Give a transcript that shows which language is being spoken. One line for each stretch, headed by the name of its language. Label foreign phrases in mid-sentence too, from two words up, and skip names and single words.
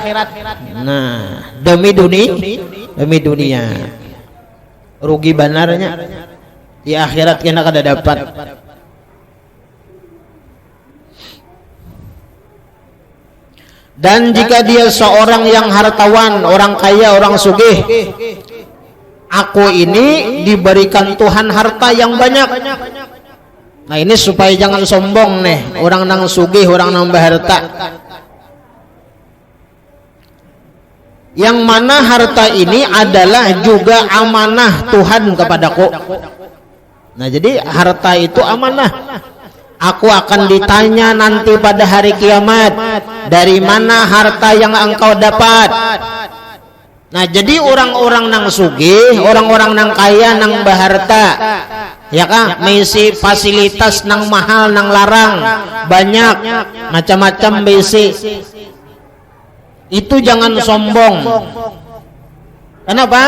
Indonesian: Nah, demi dunia rugi benarnya.
Banjar: Di akhirat kena kada dapat.
Indonesian: Dan jika dia seorang yang hartawan, orang kaya, orang sugih, aku ini diberikan Tuhan harta yang banyak. Nah ini supaya jangan sombong nih, orang nang sugih, orang nang berharta. Yang mana harta ini adalah juga amanah Tuhan kepadaku. Nah jadi harta itu amanah. Aku akan ditanya nanti pada hari kiamat, dari mana harta yang engkau dapat. Nah jadi orang-orang nang sugih, orang-orang nang kaya, nang berharta, ya kan, misi fasilitas nang mahal, nang larang, banyak macam-macam besi. Itu jangan sombong. Kenapa?